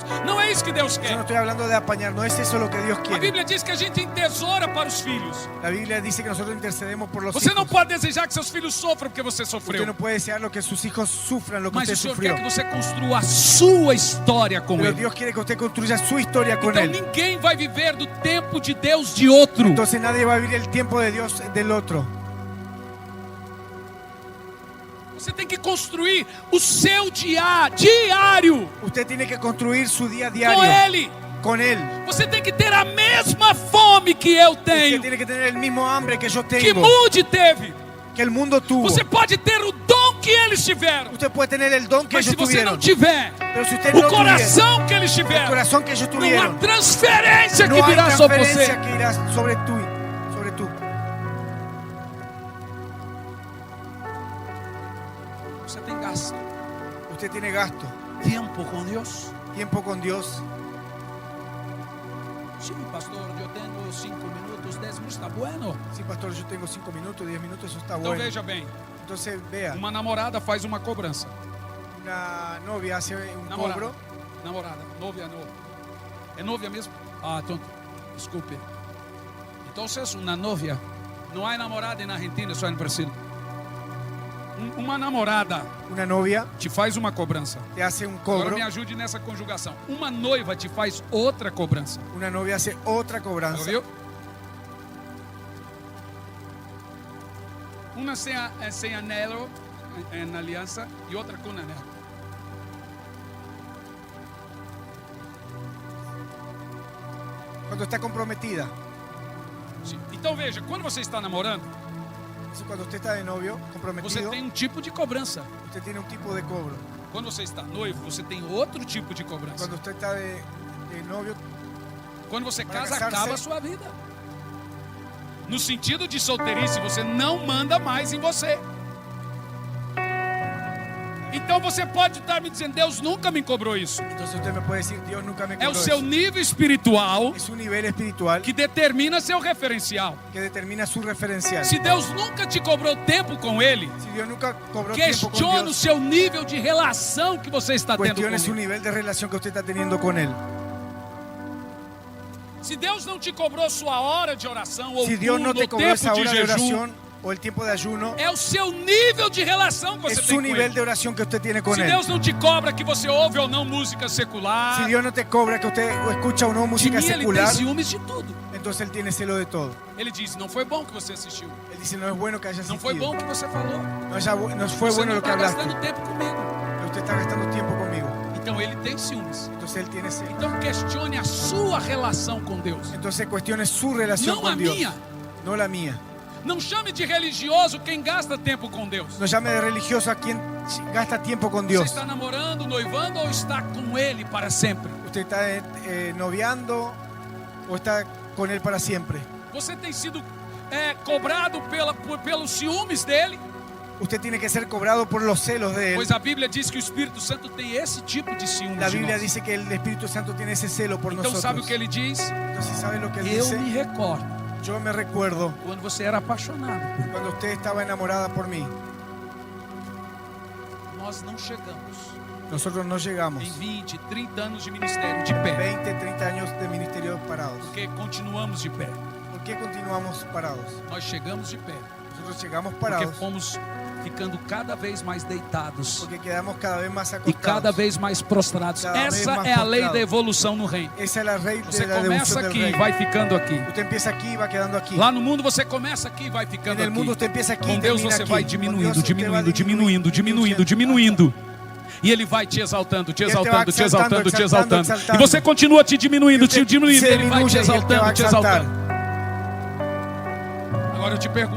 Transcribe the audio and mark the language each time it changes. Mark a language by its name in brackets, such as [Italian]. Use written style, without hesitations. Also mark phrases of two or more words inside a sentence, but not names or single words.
[Portuguese] Não é isso que Deus [Spanish] Yo no [Portuguese] quer. [Spanish] estoy hablando de apañar, no es eso lo que Dios [Portuguese] A [Spanish] quiere. [Portuguese] Bíblia diz que a gente entesoura para os filhos. [Spanish] La Biblia dice que nosotros intercedemos por los [Portuguese] Você não [Spanish] hijos. [Portuguese] pode desejar que seus filhos sofram porque você [Spanish] Usted [Portuguese] sofreu. [Spanish] no puede desear lo que sus hijos sufran, lo que [Portuguese] Mas [Spanish] usted [Portuguese] o Senhor [Spanish] sufrió. [Portuguese] quer que você construa a sua história com [Spanish] Pero [Portuguese] Ele. [Spanish] Dios quiere que usted construya su historia con [Portuguese] Então [Spanish] Él. [Portuguese] ninguém vai viver do tempo de Deus de outro. [Spanish] Entonces nadie va a vivir el tiempo de Dios del otro. [Portuguese] Você tem que construir o seu diário [Spanish] Usted tiene que construir su día a [Portuguese] com [Spanish] diario [Portuguese] Ele. [Spanish] con Él. [Portuguese] Você tem que ter a mesma fome que eu [Spanish] Usted [Portuguese] tenho, [Spanish] tiene que tener el mismo hambre que yo que tengo, [Portuguese] Moody teve. [Spanish] que el mundo tuvo. [Portuguese] Você pode ter o dom que eles tiveram, [Spanish] Usted puede tener el don que [Portuguese] mas se [Spanish] ellos [Portuguese] você não [Spanish] tuvieron. [Portuguese] tiver [Spanish] Pero si usted [Portuguese] o [Spanish] no tuviera [Portuguese] coração que eles [Spanish] el [Portuguese] tiveram, [Spanish] corazón que ellos [Portuguese] não há [Spanish] tuvieron, [Portuguese] transferência [Spanish] no [Portuguese] que [Spanish] hay [Portuguese] virá sobre [Spanish] transferencia [Portuguese] você. [Spanish] que irá sobre tú. [Portuguese] Você tem gasto [Spanish] Usted tiene gasto, [Portuguese] tempo com Deus. [Spanish] tiempo con Dios. [Portuguese] Sim, pastor, eu tenho 5 minutos, 10 minutos, [Spanish] está bueno. Sí, pastor, yo tengo 5 minutos, 10 minutos, eso está [Portuguese] Então [Spanish] bueno. [Portuguese] veja bem, [Spanish] Entonces vea, [Portuguese] uma namorada faz uma cobrança. [Spanish] una novia hace un [Portuguese] Namorada, [Spanish] cobro. [Portuguese] namorada, [Spanish] novia, novia. [Portuguese] É novia mesmo? Ah, então, desculpe. Então, uma novia, não há namorada na Argentina, só no Brasil. Uma namorada [Spanish] Una novia [Portuguese] te faz uma cobrança. [Spanish] te hace un [Portuguese] Agora [Spanish] cobro, [Portuguese] me ajude nessa conjugação. Uma noiva te faz outra cobrança. [Spanish] una novia hace otra cobranza. [Portuguese] Viu? Uma sem anelo, em aliança, e outra com anelo. [Spanish] Cuando está comprometida. [Portuguese] Sim. Então veja, quando você está namorando, [Spanish] Entonces, cuando usted está de novio, [Portuguese] você [Spanish] comprometido, [Portuguese] tem um tipo de cobrança. [Spanish] usted tiene un tipo de cobro. [Portuguese] Quando você está noivo, você tem outro tipo de cobrança. [Spanish] Cuando usted está de novio, [Portuguese] Quando você [Spanish] Para [Portuguese] casa, casar-se. acaba a sua vida. No sentido de solteirice, você não manda mais em você. Então você pode estar me dizendo, Deus nunca me cobrou isso. [Spanish] Entonces usted me puede decir, Dios nunca me [Portuguese] É [Spanish] cobró [Portuguese] o seu [Spanish] eso. [Portuguese] nível espiritual [Spanish] Es un nivel espiritual [Portuguese] que determina seu referencial. [Spanish] que determina su referencial. [Portuguese] Se Deus nunca te cobrou tempo com Ele, [Spanish] Si Dios nunca cobró tiempo con [Portuguese] questione o [Spanish] Dios, [Portuguese] seu nível de relação que você está tendo com [Spanish] cuestione su [Portuguese] Ele. [Spanish] nivel de relación que usted está teniendo con Él. [Portuguese] Se Deus não te cobrou sua hora de oração ou [Spanish] Si Dios no [Portuguese] culto, [Spanish] te [Portuguese] ou [Spanish] cobró [Portuguese] tempo [Spanish] esa [Portuguese] de [Spanish] hora de [Portuguese] jejum, [Spanish] oración o el tiempo de ayuno, [Portuguese] é o seu nível de relação que você [Spanish] es [Portuguese] tem [Spanish] su [Portuguese] com [Spanish] nivel [Portuguese] Ele. [Spanish] de oración que usted tiene con [Portuguese] Se [Spanish] Él. [Portuguese] Deus não te cobra que você ouve ou não música [Spanish] Si [Portuguese] secular, [Spanish] Dios no te cobra que usted escucha o no [Portuguese] de [Spanish] música [Portuguese] mim Ele tem [Spanish] secular, [Portuguese] ciúmes de tudo. [Spanish] entonces Él tiene celo de todo. [Portuguese] Ele diz, não foi bom que você assistiu. [Spanish] Él dice, no es bueno que haya [Portuguese] Não foi bom [Spanish] asistido. [Portuguese] que você falou. [Spanish] No fue [Portuguese] Você [Spanish] bueno [Portuguese] não [Spanish] lo que [Portuguese] está [Spanish] hablaste. [Portuguese] gastando tempo comigo. [Spanish] Usted está gastando tiempo conmigo. [Portuguese] Então Ele tem ciúmes. [Spanish] Entonces Él tiene celo. [Portuguese] Então questione a sua relação com Deus. [Spanish] Entonces cuestione su relación [Portuguese] Não a [Spanish] con Dios. [Portuguese] minha. [Spanish] No la mía. [Portuguese] Não chame de religioso quem gasta tempo com Deus. [Spanish] No llame de religioso a quien gasta tiempo con [Portuguese] Você [Spanish] Dios. [Portuguese] está namorando, noivando ou está com Ele para sempre? [Spanish] Usted está noviando o está con Él para siempre. [Portuguese] Você tem sido cobrado pelos ciúmes dele? [Spanish] Usted tiene que ser cobrado por los celos de Él. [Portuguese] Pois a Bíblia diz que o Espírito Santo tem esse tipo de ciúmes. [Spanish] La [Portuguese] de [Spanish] Biblia [Portuguese] nós. [Spanish] dice que el Espíritu Santo tiene ese celo por [Portuguese] Então [Spanish] nosotros. [Portuguese] sabe o que ele diz? [Spanish] Entonces, ¿sabe lo que Él [Portuguese] Eu [Spanish] dice? [Portuguese] me recordo [Spanish] Yo me recuerdo [Portuguese] quando você era apaixonado por mim. [Spanish] cuando usted estaba enamorada por mí. [Portuguese] Nós não chegamos [Spanish] Nosotros no llegamos. [Portuguese] em 20, 30 anos de ministério de pé. [Spanish] 20, 30 años de ministerio parados. [Portuguese] Porque continuamos de pé. [Spanish] ¿Por qué continuamos parados? [Portuguese] Nós chegamos de pé. [Spanish] Nosotros llegamos [Portuguese] Porque [Spanish] parados [Portuguese] fomos ficando cada vez mais deitados [Spanish] porque quedamos cada vez más [Portuguese] e [Spanish] acostados. [Portuguese] cada vez mais prostrados. [Spanish] Cada vez [Portuguese] Essa mais é a lei [Spanish] prostrados. [Portuguese] da evolução no reino. [Spanish] Esa es la ley [Portuguese] Você [Spanish] de la [Portuguese] começa [Spanish] devoción del [Portuguese] aqui, [Spanish] reino. [Portuguese] vai ficando aqui. [Spanish] Usted empieza aquí y va quedando aquí. [Portuguese] Lá no mundo você começa aqui e vai [Spanish] En [Portuguese] ficando [Spanish] el mundo [Portuguese] aqui. [Spanish] usted empieza aquí [Portuguese] Com [Spanish] y [Portuguese] Deus [Spanish] termina [Portuguese] você [Spanish] aquí. [Portuguese] vai [Spanish] Con [Portuguese] diminuindo, [Spanish] Dios usted va [Portuguese] diminuindo, diminuindo, diminuindo, diminuindo. E Ele vai te exaltando, te E ele te vai exaltando, te exaltando, te exaltando, exaltando. exaltando. E você continua te diminuindo, [Spanish] Usted [Portuguese] te diminuindo. [Spanish] se [Portuguese] Ele vai te diminui [Spanish] y él te va [Portuguese] exaltando, [Spanish] a te exaltar. [Portuguese] exaltando. Agora eu te pergunto,